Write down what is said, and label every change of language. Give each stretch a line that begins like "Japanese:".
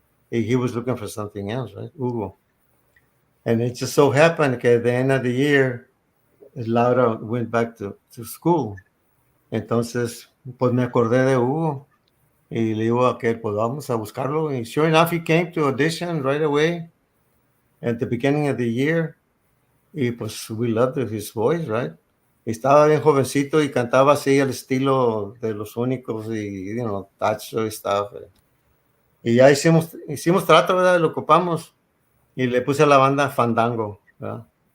English: He was looking for something else, right, Hugo? And it just so happened que at the end of the year, Laura went back to school.
Spanish: Entonces, pues me acordé de Hugo y le digo a aquel, pues vamos a buscarlo.
English: And sure enough, he came to audition right away at the beginning of the year. Y pues we loved his voice, right?
Spanish: Estaba bien jovencito y cantaba así al estilo de Los Únicos y, Tacho y stuff. Y ya hicimos trato, ¿verdad? Lo ocupamos y le puse a la banda Fandango, ¿verdad?